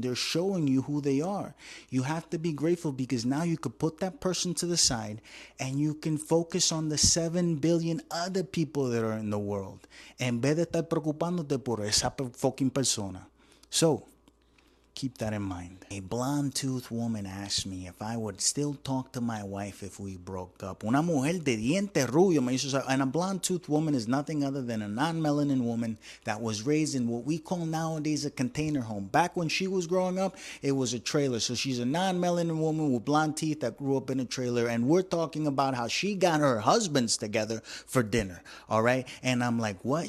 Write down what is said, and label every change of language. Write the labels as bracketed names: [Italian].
[English] They're showing you who they are. You have to be grateful because now you could put that person to the side and you can focus on the 7 billion other people that are in the world [Spanish] en vez de estar preocupándote por esa fucking persona. [English] So, keep that in mind. A blonde-toothed woman asked me if I would still talk to my wife if we broke up. [Spanish] Una mujer de diente rubio me hizo saber. [English] And a blonde-toothed woman is nothing other than a non-melanin woman that was raised in what we call nowadays a container home. Back when she was growing up, it was a trailer. So she's a non-melanin woman with blonde teeth that grew up in a trailer. And we're talking about how she got her husbands together for dinner. All right? And I'm like, what?